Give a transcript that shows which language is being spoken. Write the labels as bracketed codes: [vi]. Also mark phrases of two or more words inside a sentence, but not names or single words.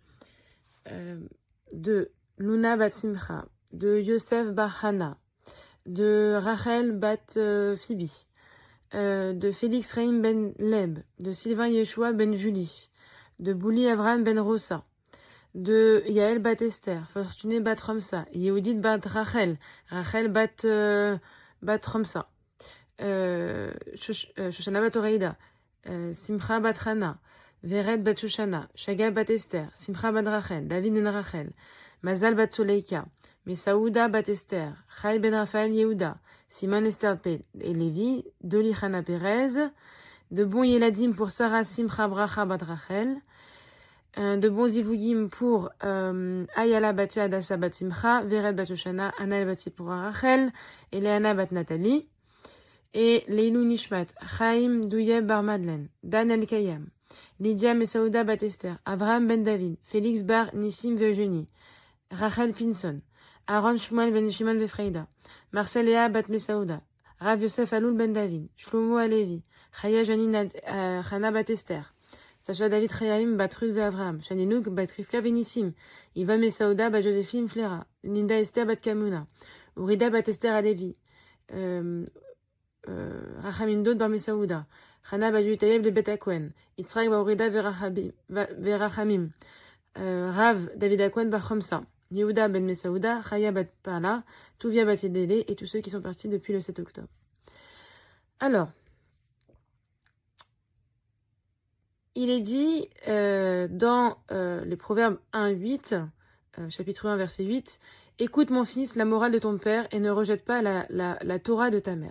[fr] de Luna Bat Simcha, de Yosef Bar Hana, de Rachel Bat Phoebe, de Félix Reim Ben Leb, de Sylvain Yeshua Ben Julie, de Bouli Avraham Ben Rosa, de Yael Bat Esther, Fortuné Bat Romsa, Yehudit Bat Rachel, Rachel Bat Romsa, Shoshana Bat Oreida, Simcha Bat Hana, Vered Bat Shoshana, Shagal Bat Esther, Simcha Bat Rachel, David Ben Rachel, Mazal Bat Soleika, Mesaouda Bat Esther, Chai Ben Raphaël Yehuda, Simon Esther et Lévi, de Lichana Perez, de bons Yeladim pour Sarah Simcha Bracha Bat Rachel, de bons Zivugim pour Ayala Bat Adasa Bat Simcha, Vered Bat Shoshana, Anal Bat Sipora Rachel, Eleana Bat Nathalie, et [he] לעילוי נשמת, [fr] Chaim Douyeb Bar Madeleine, Dan El Kayam, Lydia Mesaouda Bat Esther, Avraham Ben David, Félix Bar Nissim Virginie, Rachel Pinson, Aaron Shmuel Ben Shimon Vefreida, Marcel Léa Bat Mesaouda, Rav Yosef Aloul Ben David, Shlomo Alevi, Chaya Janine Chana Bat Esther, Sacha David Chayaim Bat Ruth Avraham, Shaninouk Bat Rivka Venissim, Iva Mesaouda Bat Joséphine Flera, Linda Esther Bat Kamuna, Urida Bat Esther Alevi, Rachamindot Bar Mesaouda, Chana Bat Yutayeb de Bet Akwen, Yitzhak Ba Urida Verachamim, Rav David Akwen Bar Chomsa, Yehuda Ben Mesaouda, Chaya Bat Pala, Touvia Bat Yedele et tous ceux qui sont partis depuis le 7 octobre. Alors, il est dit dans les Proverbes 1-8, chapitre 1, verset 8, « Écoute mon fils, la morale de ton père et ne rejette pas la Torah de ta mère.